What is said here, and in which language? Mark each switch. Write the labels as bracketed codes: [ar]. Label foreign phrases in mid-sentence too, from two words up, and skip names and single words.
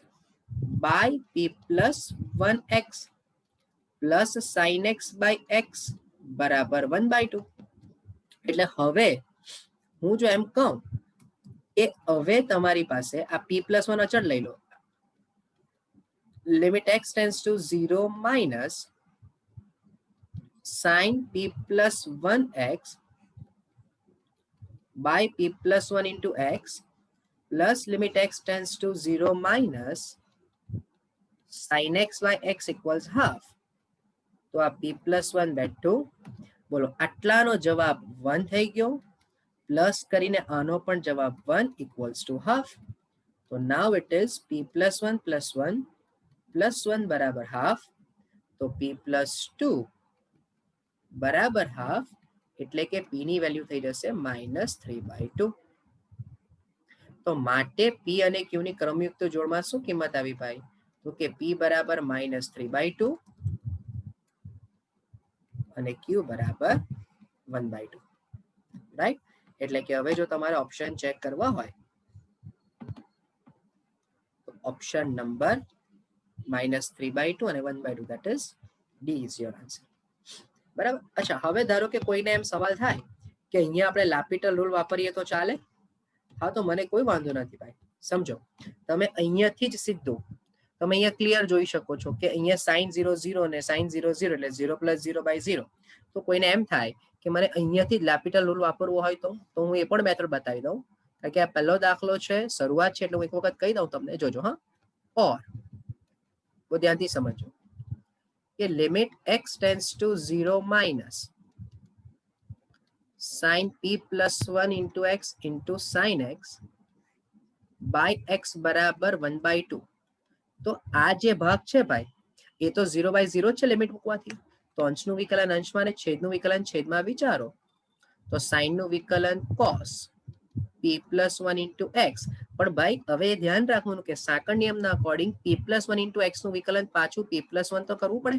[en] by p plus 1x plus sine x by x બરાબર 1/2. [gu] એટલે હવે હું જો એમ કહું કે હવે તમારી પાસે આ p પ્લસ 1 અચળ લઈ લો, [en] limit x tends to 0 minus sin p plus 1x by p plus 1 into x plus limit x tends to 0 minus sin x by x equals half. [gu] તો આ p plus 1 બેઠું, બોલો આટલાનો જવાબ 1 થઈ ગયો, પ્લસ કરીને આનો પણ જવાબ 1 [en] equals to half. તો now it is p plus 1 plus 1 બરાબર half. [gu] તો p plus 2 બરાબર half, એટલે કે p ની વેલ્યુ થઈ જશે -3/2. તો માટે p અને q ની ક્રમયુક્ત જોડમાં શું કિંમત આવી ભાઈ? તો કે p બરાબર -3/2 અને q બરાબર 1/2, રાઈટ. એટલે કે હવે જો તમારે ઓપ્શન ચેક કરવા હોય તો ઓપ્શન નંબર -3/2 અને 1/2, [en] that is D is your answer. [gu] બરાબર. અચ્છા, હવે ધારો કે કોઈને એમ સવાલ થાય કે અહીંયા આપણે લાપિટલ રૂલ વાપરીએ તો ચાલે? હા, તો મને કોઈ વાંધો નથી ભાઈ. સમજો, તમે અહીંયાથી જ સીધું તમે અહીંયા ક્લિયર જોઈ શકો છો કે અહીંયા sin 0 0 અને sin 0 0 એટલે 0 + 0/0. તો કોઈને એમ થાય કે મને અહીંયાથી જ લાપિટલ રૂલ વાપરવો હોય તો હું એ પણ મેથડ બતાવી દઉં, કારણ કે આ પહેલો દાખલો છે, શરૂઆત છે, એટલે હું એક વખત કહી દઉં તમને, જોજો. હા, ઓર બહુ ધ્યાનથી સમજો કે [en] limit x tends to 0 minus sin p plus 1 into x into sin x by x બરાબર 1/2. [gu] તો આ જે ભાગ છે ભાઈ, એ તો 0/0 છે લિમિટ મૂકવાથી. તો અંશનું વિકલન અંશમાં અને છેદનું વિકલન છેદમાં વિચારો તો સાઈનનું વિકલન [en] cos p+1 into x. [gu] પણ ભાઈ હવે ધ્યાન રાખવાનું કે સાંકળ નિયમના અકોર્ડિંગ [en] p+1 into x [gu] નું વિકલન પાછું p+1 તો કરવું પડે.